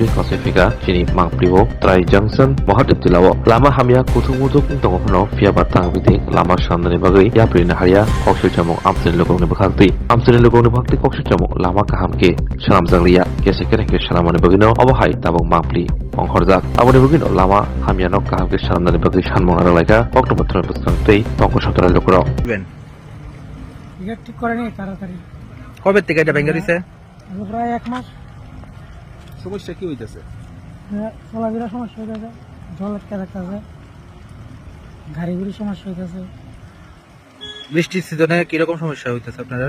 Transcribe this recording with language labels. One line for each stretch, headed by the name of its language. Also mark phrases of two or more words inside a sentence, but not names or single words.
Kok Borok: Kosefika Chini Mangpliwo Trai Junction Mohadeptilao Lama Hamya Kuthumutuk Tongkono Fiabat Tangbitik Lama Sandani Bagai Yaprina Haria Kokshu Jamok Amsin Lukong Bakti Amsin Lukong Bakti Kokshu Jamok Lama Kahamke Salam Zanglia Kesekere Salamani Bagino Obahai Tabong Mangpli Onghorzak Aboni Bagino Lama Hamiano Kahamke Salamani Bagi Sanmon Aralaika October 3 Tongko Sontonai Lukrok
Bangla: ঠিক করে নেই তাড়াতাড়ি কবে থেকে এটা ভেঙে দিছে? প্রায় এক মাস। সমস্যা কি হইতেছে? চলাফেরা সমস্যা হইতেছে, জল আটকে থাকতেছে, গাড়ি গুড়ি সমস্যা হইতেছে। বৃষ্টির সিজনে কিরকম সমস্যা হইতেছে আপনাদের?